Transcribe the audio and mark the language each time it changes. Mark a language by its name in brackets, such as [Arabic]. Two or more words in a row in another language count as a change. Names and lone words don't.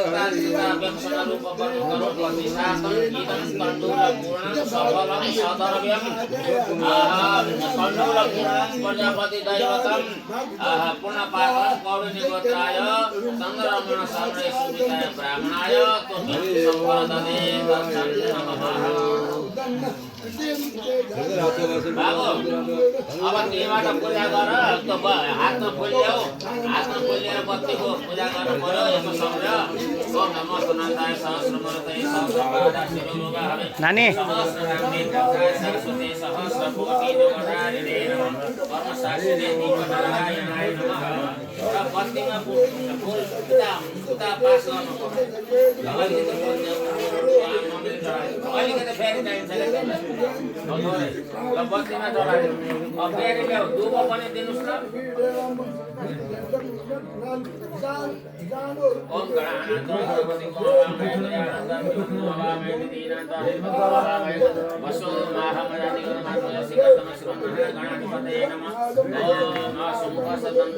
[Sanskrit] कीर्तार्जिताव्यक्षणरूपकर्मप्रतिशातं इदं कण्डूलपूर्णं सफलं सदर्व्यं कण्डूलपूर्णं प्रजापतिदैवतं पूर्णपात्रं कौरवनिगोत्राय चन्द्ररमण शर्मणे सुविताय ब्राह्मणाय त्वं संवरदने दर्शन नमः। [Nepali] बाबु अब त्यहीबाट पूजा गर त्यो हातमा फुल ल्याऊ हातमा फुल लिएर बत्तीको पूजा गर्नु पर्यो यसमा सम्झ [Sanskrit] ओम नमो सुनन्दाय सहस्रमूर्तये सहस्रपादाय शिरोलोभावे [Nepali] नानी [Sanskrit] सहस्रनाम्ने कथाय सरस्वती सहस्रकोटि जोगधारिणे नमः कर्मशास्त्रे दीपनारायणाय नमः [Nepali] र बत्तीमा फुल उता पास गर्नु पर्यो अलिकति फेरि चाहिन्छ ल बत्तीमा चढायो अब फेरि ल्याऊ दुबो पनि दिनुहोस् न [Sanskrit] ओम गणानाथ वसो गणाधिपतये नमः ओम असुमुख सदन्त